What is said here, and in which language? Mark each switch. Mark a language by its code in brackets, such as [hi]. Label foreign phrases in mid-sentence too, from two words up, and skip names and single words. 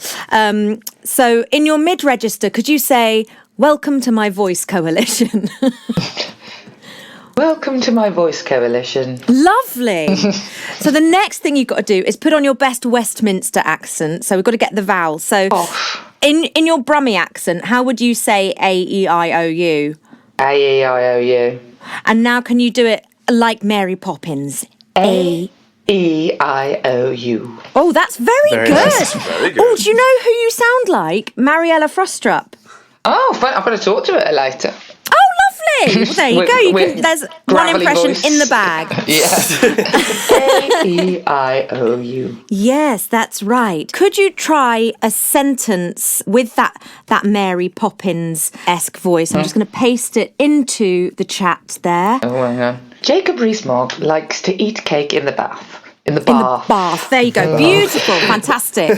[en] So in your mid-register, could you say, "Welcome to my voice coalition"? Welcome to my voice coalition. Lovely. So the next thing you've got to do is put on your best Westminster accent. So we've got to get the vowels. So in your Brummie accent, how would you say A-E-I-O-U? A-E-I-O-U. And now can you do it like Mary Poppins? A-E-I-O-U. Oh, that's very good. Nice. Very good. Oh, do you know who you sound like? Mariella Frostrup. Oh, fine. I've got to talk to her later. Oh, lovely. Well, there you go. There's one gravelly impression voice. in the bag. Yes. A-E-I-O-U. Yes, that's right. Could you try a sentence with that Mary Poppins-esque voice? I'm just going to paste it into the chat there. Oh, hang on. Jacob Rees-Mogg likes to eat cake in the bath. In the In the bath. bath. There you go. Beautiful. Fantastic.